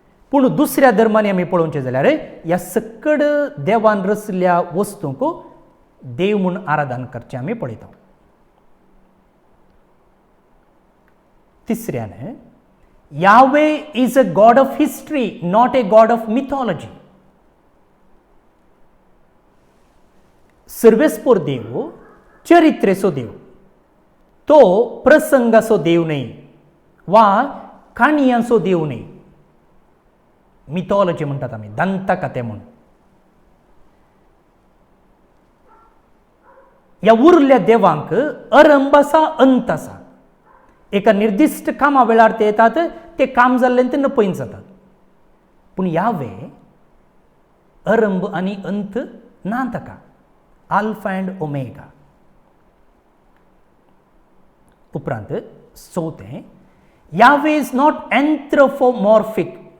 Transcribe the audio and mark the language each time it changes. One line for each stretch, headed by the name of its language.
Goan Konkani: पूण दुसऱ्या धर्मांनी आमी पळोवचें जाल्यार ह्या सकट देवान रचल्ल्या वस्तूंक देव म्हूण आराधन करचें आमी पळयता. तिसऱ्यान,
English: Yahweh is a god of history, not a god of mythology.
Goan Konkani: सर्वेस्पोर देव चरित्रेचो देव. तो प्रसंगाचो देव न्हय वा काणयांचो देव न्हय. मिथॉलॉजी म्हणटात आमी, दंतकथे म्हूण. ह्या उरल्या देवांक अरंभ आसा, अंत आसा. एका निर्दिश्ट कामा वेळार ते येतात, ते काम जाल्ल्यान ते नपयत जातात. पूण यावे अरंभ आनी अंत ना ताका.
English: Alpha and omega.
Goan Konkani: उपरांत चौथें,
English: Yahweh is not anthropomorphic.